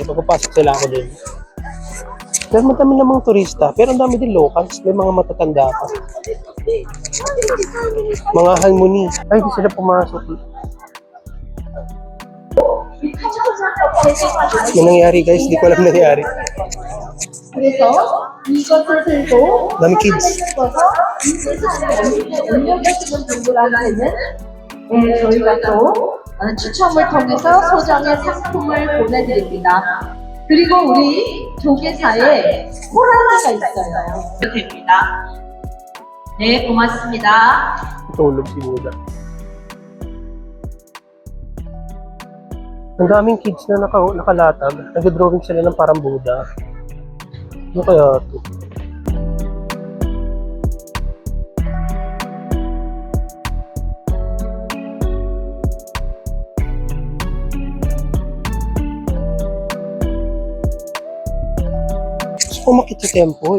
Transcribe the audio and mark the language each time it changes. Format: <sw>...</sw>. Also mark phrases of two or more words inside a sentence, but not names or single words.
<tl>Pagpapasok sila ako din. Pero madami namang turista. Pero ang dami din locals. May mga matatanda pa. Mga halmoni. Ay, di sila pumasok. Ano nangyari guys? Di ko alam nangyari.</tl> <ko>그래서 이것을 들고</ko> <tl>Dami kids.</tl> <ko>올려주시는 분들한테는 저희가 또 추첨을 통해서 소정의 상품을 보내드립니다. 그리고 우리 조계사에 호랑이가 있어요. 됩니다. 네, 고맙습니다.</ko> <tl>Tulog si Buddha. Ang daming kids na nakalatag. Nag-drawing sila ng parang Buddha. Ano kaya ito? Gusto ko umakyat sa temple.</tl>